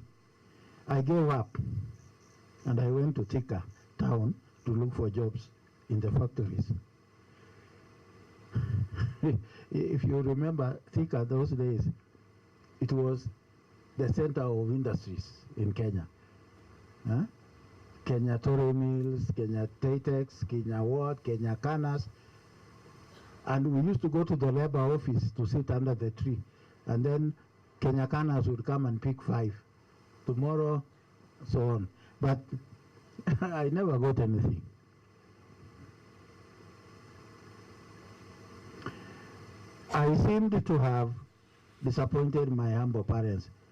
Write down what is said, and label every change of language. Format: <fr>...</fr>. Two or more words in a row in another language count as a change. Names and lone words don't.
<en>I gave up and I went to Thika town to look for jobs in the factories. If you remember Thika those days, it was the center of industries in Kenya. Kenya Tore Mills, Kenya Tatex, Kenya Ward, Kenya Canas. And we used to go to the labor office to sit under the tree. And then Kenya Canas would come and pick 5. Tomorrow, so on. But I never got anything. I seemed to have disappointed my humble parents.</en>